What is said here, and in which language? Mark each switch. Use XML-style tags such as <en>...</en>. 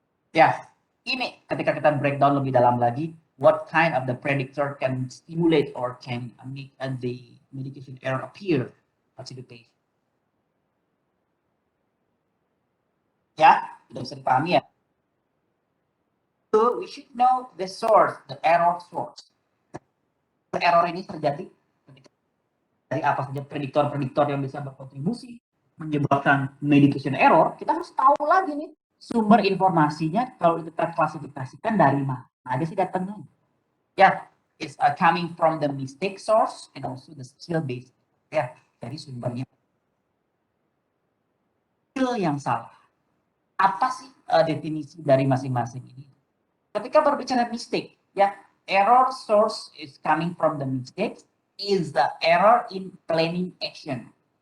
<id>Ya, ini ketika kita</id> <en>breakdown lebih dalam lagi, what kind of the predictor can stimulate or can make the medication error appear to the patient.</en> <id>Ya, sudah bisa dipahami ya.</id> <en>So we should know the source, the error source.</en> <id>Error ini terjadi dari apa saja prediktor-prediktor yang bisa berkontribusi menyebabkan medication error. Kita harus tahu lagi nih sumber informasinya, kalau kita klasifikasikan dari mana aja sih datangnya.</id> <en>Ya, it's coming from the mistake source and also the skill base.</en> <id>Ya, dari sumbernya. Skill yang salah. Apa sih definisi dari masing-masing ini? Ketika berbicara</id> <en>mistake, ya, error source is coming from the mistake is the error in planning action.</en>